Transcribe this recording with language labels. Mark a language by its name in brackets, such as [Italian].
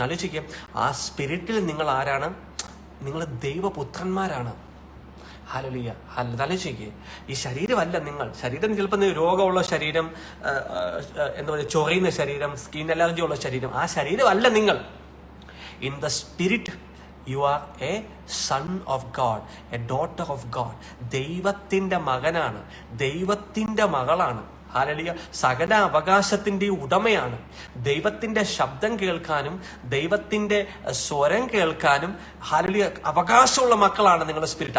[Malayalam] ആലോചിക്കുക, ആ സ്പിരിറ്റിൽ നിങ്ങൾ ആരാണ്? നിങ്ങൾ ദൈവപുത്രന്മാരാണ്. ഹല്ലേലൂയ. ആലോചിക്കുക, ഈ ശരീരമല്ല നിങ്ങൾ. ശരീരം ചിലപ്പോൾ രോഗമുള്ള ശരീരം, എന്താ പറയുക, ചൊറിയുന്ന ശരീരം, സ്കിൻ അലർജി ഉള്ള ശരീരം, ആ ശരീരമല്ല നിങ്ങൾ. [English] In the spirit, you are a son of God, a daughter of God. [Malayalam] ദൈവത്തിന്റെ മകനാണ്, ദൈവത്തിന്റെ മകളാണ്. ഹല്ലേലൂയ. സകല അവകാശത്തിന്റെ ഉടമയാണ്. ദൈവത്തിന്റെ ശബ്ദം കേൾക്കാനും ദൈവത്തിന്റെ സ്വരം കേൾക്കാനും ഹല്ലേലൂയ അവകാശമുള്ള മക്കളാണ് നിങ്ങളുടെ സ്പിരിറ്റ്.